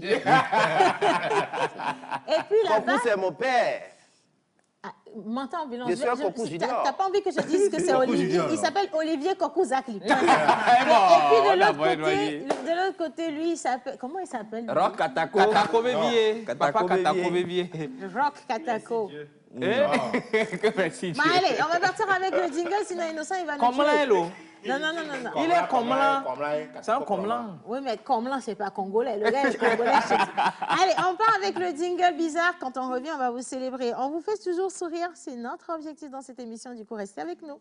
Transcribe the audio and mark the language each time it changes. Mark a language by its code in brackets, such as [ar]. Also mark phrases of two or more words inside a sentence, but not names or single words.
[fr] Et puis là-bas... Coucou, c'est mon père. Ah, Menton ambulant. Je suis un Coucou Junior. T'as pas envie que je dise que c'est Coucou Olivier? Junior, Il non. s'appelle Olivier Coucou Zakli. Et puis on de a l'autre pas côté, éloigné. de l'autre côté, lui, il s'appelle... Comment il s'appelle? lui? Rock Katako. Katako Bébier. Katako Papa Katako Bébier. Bébier. Rock Katako. Merci Bon, Dieu. allez, on va partir avec le jingle, sinon Innocent, il va nous Comme tuer. là, Hello. Non. Il est comme là. C'est un comme là. Oui, mais comme là, c'est pas congolais. Le gars est congolais, je te dis. Allez, on part avec le jingle bizarre. Quand on revient, on va vous célébrer. On vous fait toujours sourire. C'est notre objectif dans cette émission. Du coup, restez avec nous.